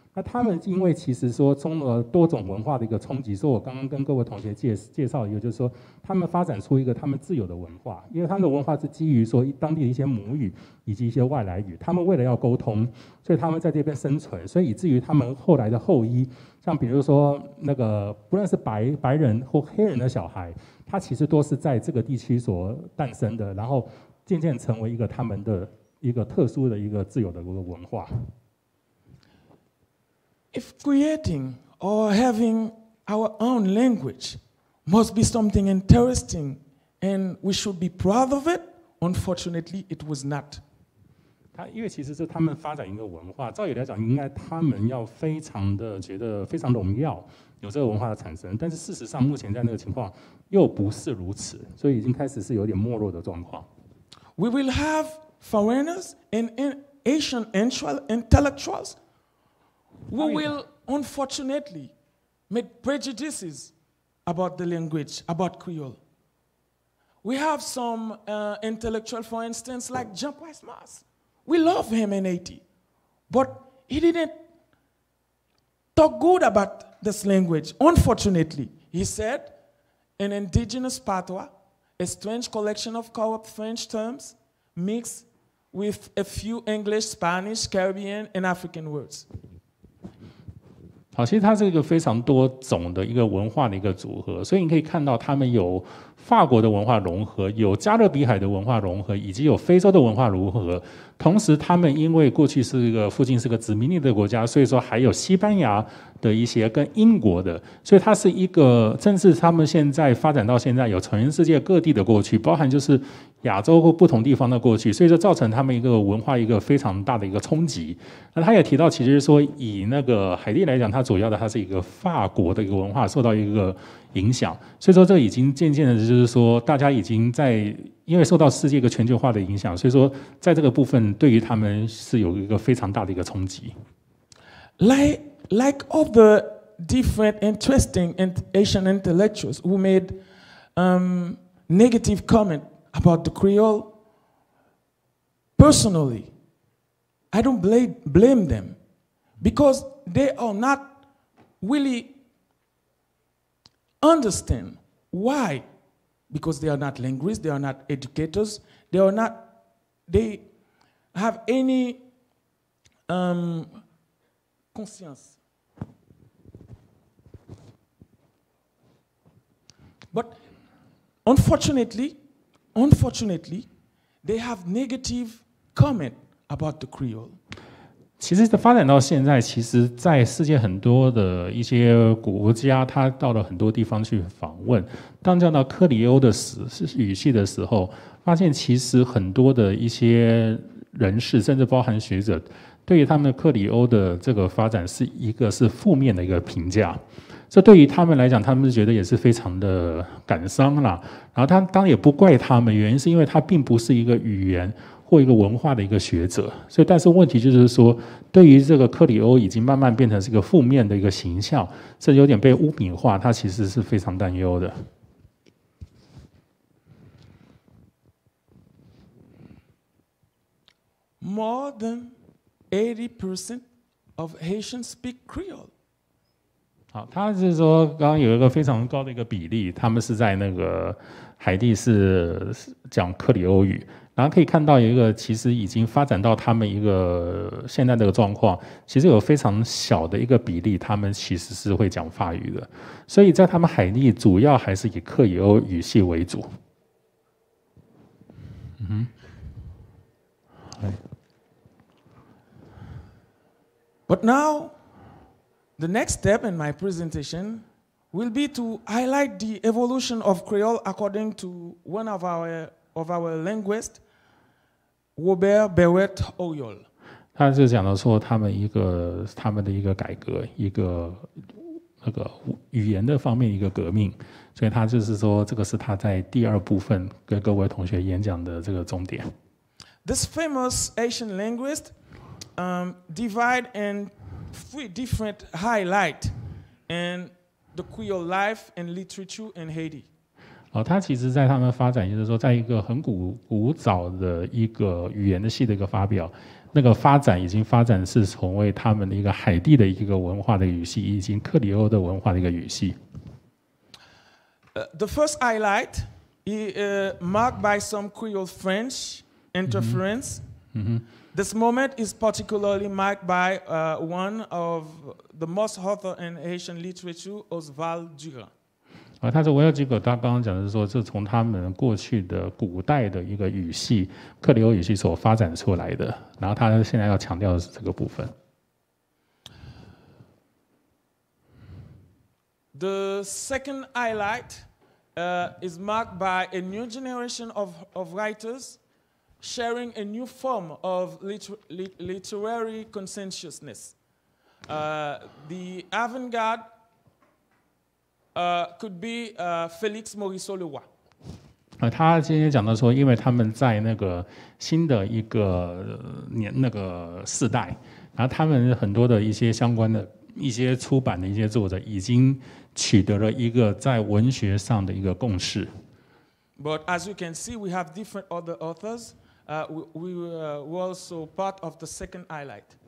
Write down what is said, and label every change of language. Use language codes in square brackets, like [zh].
[zh] 那他们因为其实说中了多种文化的一个冲击，所以我刚刚跟各位同学介绍一个，就是说他们发展出一个他们自有的文化，因为他们的文化是基于说当地的一些母语以及一些外来语，他们为了要沟通，所以他们在这边生存，所以以至于他们后来的后裔，像比如说那个不论是白人或黑人的小孩，他其实都是在这个地区所诞生的，然后渐渐成为一个他们的一个特殊的一个自有的一个文化。 [en] If creating or having our own language must be something interesting and we should be proud of it, unfortunately, it was not. [zh] 因为其实是他们发展一个文化，照理来讲，应该他们要非常的觉得非常荣耀，有这个文化的产生。但是事实上，目前在那个情况又不是如此，所以已经开始是有点没落的状况。 [en] We will have foreigners and Asian intellectuals who will unfortunately make prejudices about the language, about Creole. We have some intellectual, for instance, like Jean-Pierre Mars. We love him in Haiti, but he didn't talk good about this language. Unfortunately, he said, an indigenous patois, a strange collection of corrupt French terms mixed with a few English, Spanish, Caribbean, and African words. [zh] 好，其实它是一个非常多种的一个文化的一个组合，所以你可以看到他们有法国的文化融合，有加勒比海的文化融合，以及有非洲的文化融合。同时，他们因为过去是一个附近是个殖民地的国家，所以说还有西班牙的一些跟英国的，所以它是一个，甚至他们现在发展到现在有全世界各地的过去，包含就是亚洲或不同地方的过去，所以说造成他们一个文化一个非常大的一个冲击。那他也提到，其实说以那个海地来讲，它主要的它是一个法国的一个文化受到一个影响，所以说这已经渐渐的就是说大家已经在因为受到世界一个全球化的影响，所以说在这个部分对于他们是有一个非常大的一个冲击。 [en] Like all the different interesting Asian intellectuals who made negative comment about the Creole, personally, I don't blame them because they are not really understand why. Because they are not linguists, they are not educators, they have any conscience. But unfortunately, they have negative comment about the Creole. [zh] 其实发展到现在，其实在世界很多的一些国家，他到了很多地方去访问，当讲到克里欧的语系的时候，发现其实很多的一些人士，甚至包含学者，对于他们克里欧的这个发展是负面的一个评价。这对于他们来讲，他们是觉得也是非常的感伤啦。然后他当然也不怪他们，原因是因为他并不是一个语言或一个文化的一个学者，所以但是问题就是说，对于这个克里欧已经慢慢变成是一个负面的一个形象，甚至有点被污名化，他其实是非常担忧的。 [en] More than 80% of Haitians speak Creole. [zh] 好，他是说刚刚有一个非常高的一个比例，他们是在那个海地是讲克里欧语。然后可以看到有一个，其实已经发展到他们一个现在这个状况，其实有非常小的一个比例，他们其实是会讲法语的，所以在他们海地主要还是以克里欧语系为主。 [en] But now, the next step in my presentation will be to highlight the evolution of Creole according to one of our linguists, Robert Berret Oyol. [zh] 他是讲到说他们的一个改革，一个那个语言的方面一个革命，所以他就是说这个是他在第二部分跟各位同学演讲的这个重点。 [en] This famous Asian linguist divide in 3 different highlights in the Creole life and literature in Haiti. [zh] 他其实在他们发展，就是说，在一个很古早的一个语言的系的一个发表，那个发展已经发展是成为他们的一个海地的一个文化的语系，以及克里欧的文化的一个语系。 [en] The first highlight is marked by some Creole French interference. This moment is particularly marked by one of the most author in Haitian literature, Oswald Durand. [zh] 他说我有几个，他刚刚讲的是说，是从他们过去的古代的一个语系，克里欧语系所发展出来的。然后他现在要强调的是这个部分。 [en] The second highlight is marked by a new generation of writers sharing a new form of literary conscientiousness. The avant-garde could be Félix Morisot-Leroy. [zh] 他今天讲到说，因为他们在那个新的一个那个世代，然后他们很多的一些相关的一些出版的一些作者，已经取得了一个在文学上的一个共识。 [en] But as you can see, we have different other authors. We were also part of the second highlight.